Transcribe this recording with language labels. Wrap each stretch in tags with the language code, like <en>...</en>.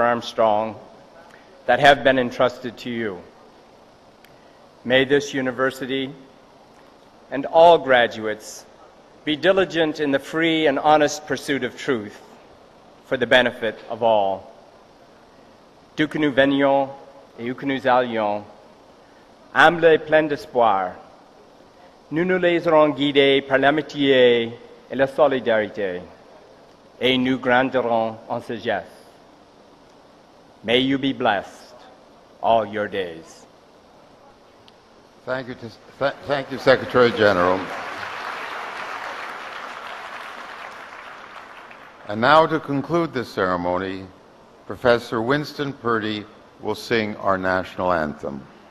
<en>Armstrong that have been entrusted to you. May this university and all graduates be diligent in the free and honest pursuit of truth for the benefit of all.</en> <fr>D'où que nous venions et où que nous allions, humbles et pleins d'espoir, nous nous laisserons guider par l'amitié et la solidarité, et nous grandirons en sagesse.</fr> <en>May you be blessed all your days. Thank you, Secretary General. And now, to conclude this ceremony, Professor Winston Purdy will sing our national anthem.</en>